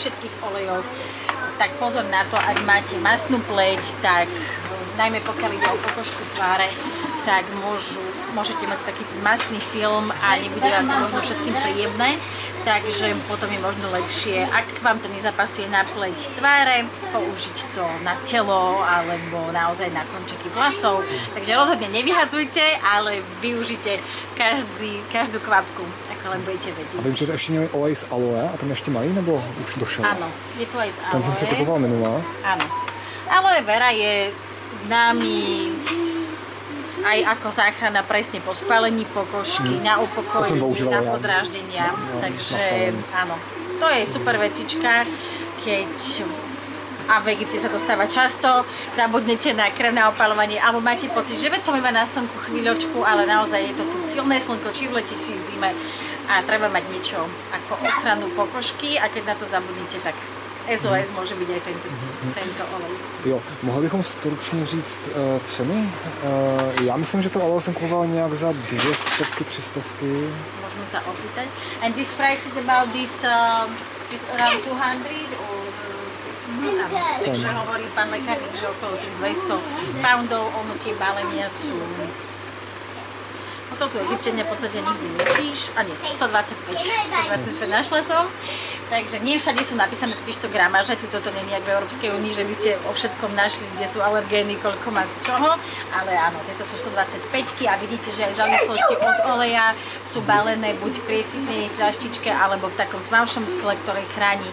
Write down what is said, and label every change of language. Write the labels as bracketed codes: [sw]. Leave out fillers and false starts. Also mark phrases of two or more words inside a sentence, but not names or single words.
[sk] všetkých olejoch, tak pozor na to, ak máte mastnú pleť, tak najmä pokiaľ ide o pokožku tváre, tak môžete mať taký mastný film a nebude vám to možno všetkým príjemné, takže potom je možno lepšie, ak vám to nezapasuje na pleť tváre, použiť to na telo alebo naozaj na končeky vlasov, takže rozhodne nevyhadzujte, ale využite každú kvapku, ako len budete vedieť. [cs] A vím, že to ještě měli olej z aloe a tam ještě mají, nebo už došel? [sk] Áno, je to aj z aloe. [cs] Ten jsem si kupoval minulá. [sk] Áno. Aloe vera je známy aj ako záchrana presne po spálení pokožky, na upokojenie, na podráždenia, takže áno, to je super vecička, keď a v Egypte sa to stáva často, zabudnete na krem na opaľovanie, alebo máte pocit, že veď som iba na slnku chvíľočku, ale naozaj je to tu silné slnko, či v lete, či v zime a treba mať niečo ako ochranu pokožky a keď na to zabudnete, tak SOS [cs] může být i tento olej. Jo, mohli bychom stručně říct ceny? Já myslím, že to olej jsem kupoval nějak za 200, 300. Můžeme se opýtať. [en] And this price is about this around 200 or... [sk] Takže hovorí pán lekárnik, že okolo tých 200 poundov, ono tie balenia sú... No to tu Egyptene v podstate nikdy nepíš, a nie, 125 našla som. Takže nie všade sú napísané totižto gramáže, tuto to nie je v Európskej únii, že by ste o všetkom našli, kde sú alergény, koľko má čoho, ale áno, tieto sú 125 a vidíte, že aj v závislosti od oleja sú balené buď v priesvitnej fľaštičke alebo v takom tmavšom skle, ktoré chráni.